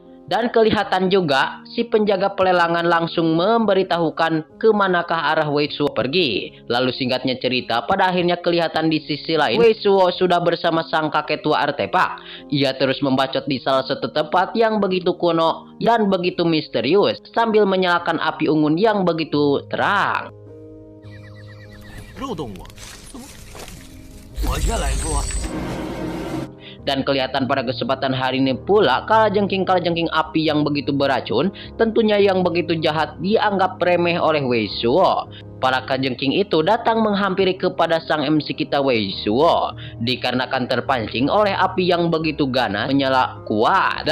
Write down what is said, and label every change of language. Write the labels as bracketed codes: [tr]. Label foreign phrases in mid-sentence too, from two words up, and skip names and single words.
[id] Dan kelihatan juga si penjaga pelelangan langsung memberitahukan kemanakah arah Wei Suo pergi. Lalu singkatnya cerita, pada akhirnya kelihatan di sisi lain Wei Suo sudah bersama sang kakek tua artefak. Ia terus membacot di salah satu tempat yang begitu kuno dan begitu misterius sambil menyalakan api unggun yang begitu terang. [zh] 肉动物，我先来说。 [id] Dan kelihatan pada kesempatan hari ini pula kalajengking api yang begitu beracun, tentunya yang begitu jahat, dianggap remeh oleh Wei Suo. Para kalajengking itu datang menghampiri kepada sang MC kita Wei Suo, dikarenakan terpancing oleh api yang begitu ganas menyala kuat.